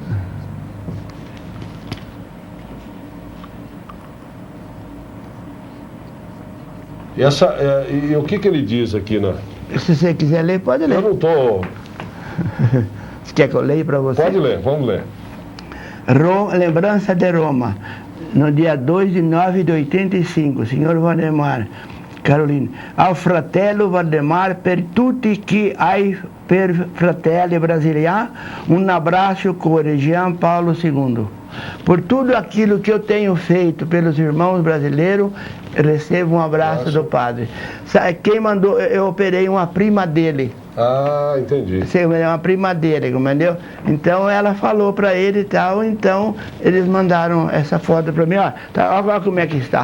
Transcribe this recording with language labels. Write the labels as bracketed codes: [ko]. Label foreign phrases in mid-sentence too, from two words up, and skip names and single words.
[pt] E o que ele diz aqui Se você quiser ler, pode ler. Eu não estou... Você quer que eu leia para você? Pode ler, vamos ler. Lembrança de Roma, no dia 2 de 9 de 85, senhor Valdemar, Carolina, ao [it] fratello Valdemar, per tutti che hai per fratelli brasiliani, [pt] um abraço cor Jean Paulo II. Por tudo aquilo que eu tenho feito pelos irmãos brasileiros, recebo um abraço do padre. Sabe, quem mandou, eu operei uma prima dele. Entendi. É uma prima dele, entendeu? Então ela falou para ele e tal, então eles mandaram essa foto para mim, olha como é que está.